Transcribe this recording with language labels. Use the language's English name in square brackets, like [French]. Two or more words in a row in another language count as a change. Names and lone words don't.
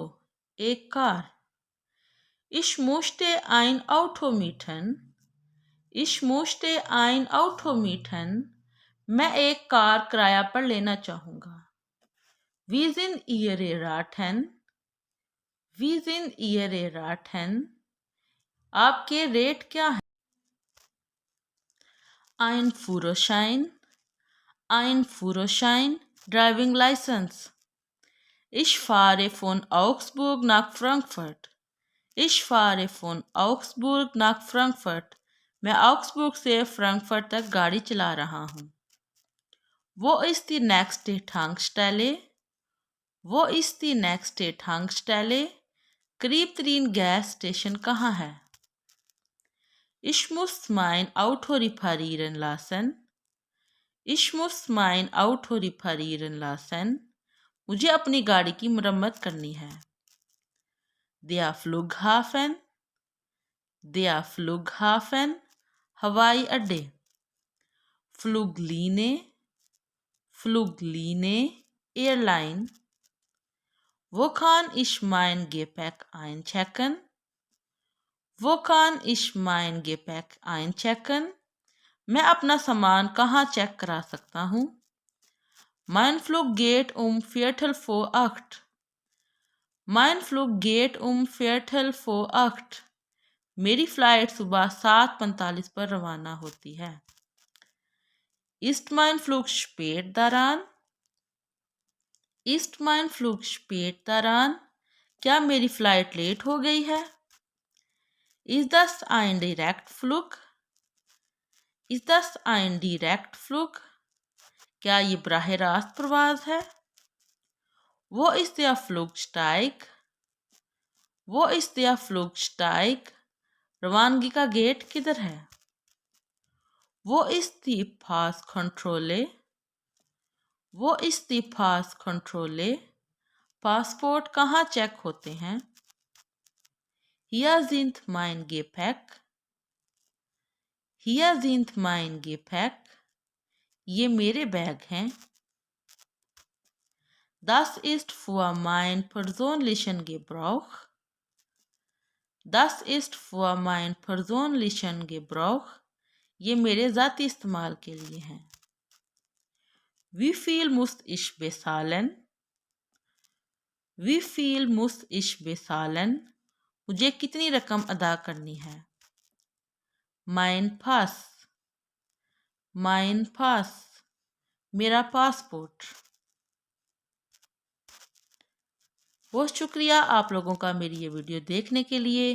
[Hindi] एक कार. [German] Ich möchte ein Auto mieten. Ich möchte ein Auto mieten. [Hindi] मैं एक कार किराया पर लेना चाहूँगा. [German] Wie sind Ihre Raten? Wie sind Ihre Raten? [Hindi] आपके रेट क्या है? [German] Ein Führerschein. Ein Führerschein. [English] Driving License. [German] Ich fahre von Augsburg nach Frankfurt. Ich fahre von Augsburg nach Frankfurt. [Hindi] मैं ऑक्सबर्ग से फ्रैंकफर्ट तक गाड़ी चला रहा हूँ. [German] Wo ist die nächste Tankstelle? Wo ist die nächste Tankstelle? [Hindi] करीब तरीन गैस स्टेशन कहाँ है? [German] Ich muss mein Auto reparieren lassen. Ich muss mein Auto reparieren lassen. [Hindi] मुझे अपनी गाड़ी की मरम्मत करनी है. [German] Der Flughafen. Der Flughafen. [Hindi] हवाई अड्डे. Fluglinie. [German] Fluglinie. Airline. Wo kann ich mein Gepäck einchecken? Wo kann ich mein Gepäck einchecken? [Hindi] मैं अपना सामान कहाँ चेक करा सकता हूँ? [German] Mein Flug geht um Viertel vor 8. Mein Flug geht um Viertel vor 8. [Hindi] मेरी फ्लाइट सुबह 7:45 पर रवाना होती है. [German] Ist mein Flug spät daran? Ist mein Flug spät daran? [Hindi] क्या मेरी फ्लाइट लेट हो गई है? [German] Ist das ein Direktflug? Ist das ein Direktflug? [Hindi] क्या ये बराह रास्त प्रवास है? [German] Wo ist der Flugsteig? Wo ist der Flugsteig? [Hindi] रवानगी का गेट किधर है? [German] Wo ist die Passkontrolle? Wo ist die Passkontrolle? [Hindi] पासपोर्ट कहाँ चेक होते हैं? [German] Hier sind mein Gepäck. Hier sind mein Gepäck. [Hindi] ये मेरे बैग हैं. [German] Das ist für mein persönlichen Gebrauch. Das ist für mein persönlichen Gebrauch. [Hindi] ये मेरे ज़ाती इस्तेमाल के लिए हैं. [German] Wie viel muss ich bezahlen? Wie viel muss ich bezahlen? [Hindi] मुझे कितनी रकम अदा करनी है? [German] Mein Pass. Mein Pass. [Hindi] मेरा पासपोर्ट. बहुत शुक्रिया आप लोगों का मेरी ये वीडियो देखने के लिए.